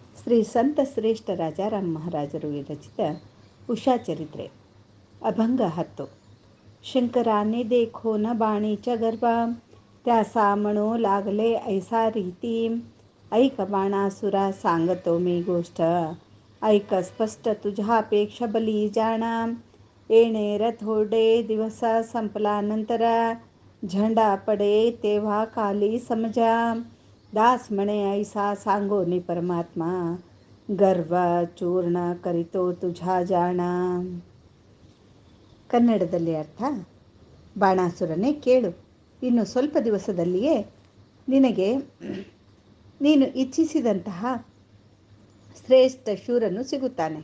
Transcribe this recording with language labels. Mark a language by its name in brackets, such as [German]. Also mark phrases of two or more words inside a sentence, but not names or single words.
[Kannada] ಶ್ರೀ ಸಂತ ಶ್ರೇಷ್ಠ ರಾಜಾರಾಮ್ ಮಹಾರಾಜರು ವಿರಚಿತ ಉಷಾ ಚರಿತ್ರೆ अभंग 10. [Marathi] शंकराने देखो न बाणीच्या गर्भा त्यासा म्हणू लागले ऐसा रीती ऐक बाणासुरा सांगतो मी गोष्ट ऐक स्पष्ट तुझ्यापेक्षा बली जाणा येणे थोडे दिवस संपल्यानंतर झंडा पडे तेव्हा काली समजा दास म्हणे ऐसा सांगोनी परमात्मा गर्व चूर्ण करितो तुझा जाण. [Kannada] ಕನ್ನಡದಲ್ಲಿ ಅರ್ಥ: ಬಾಣಾಸುರನೇ ಕೇಳು, ಇನ್ನು ಸ್ವಲ್ಪ ದಿವಸದಲ್ಲಿಯೇ ನಿನಗೆ ನೀನು ಇಚ್ಛಿಸಿದಂತಹ ಶ್ರೇಷ್ಠ ಶೂರನು ಸಿಗುತ್ತಾನೆ.